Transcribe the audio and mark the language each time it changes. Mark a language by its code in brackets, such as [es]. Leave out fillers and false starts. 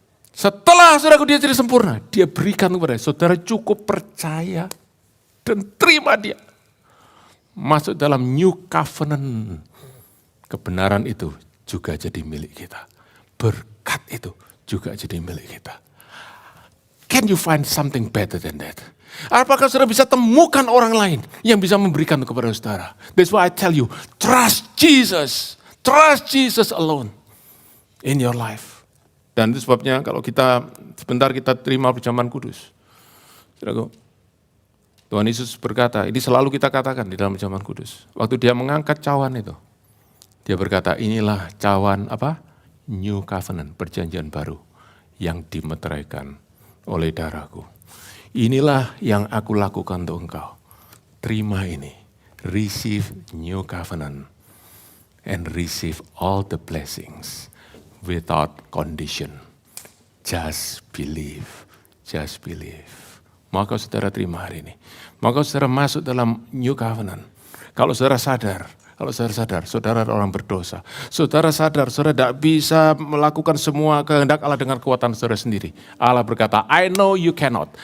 [id] Setelah, saudaraku, dia jadi sempurna, dia berikan kepada saudara, cukup percaya dan terima dia. Masuk dalam new covenant. Kebenaran itu juga jadi milik kita. Berkat itu juga jadi milik kita. [en] Can you find something better than that? [id] Apakah saudara bisa temukan orang lain yang bisa memberikan kepada saudara? [en] That's why I tell you, trust Jesus alone in your life. [id] Dan itu sebabnya kalau kita sebentar kita terima perjamuan kudus. Saudaraku, Tuhan Yesus berkata, ini selalu kita katakan di dalam perjamuan kudus. Waktu dia mengangkat cawan itu, dia berkata, inilah cawan apa? New covenant, perjanjian baru yang dimeteraikan oleh darahku. Inilah yang aku lakukan untuk engkau. Terima ini. [en] Receive new covenant. And receive all the blessings without condition. Just believe. Just believe. [id] Maka saudara terima hari ini. Maka saudara masuk dalam new covenant. Kalau saudara sadar, saudara adalah orang berdosa. Saudara sadar, saudara tidak bisa melakukan semua kehendak Allah dengan kekuatan saudara sendiri. Allah berkata, [en] I know you cannot.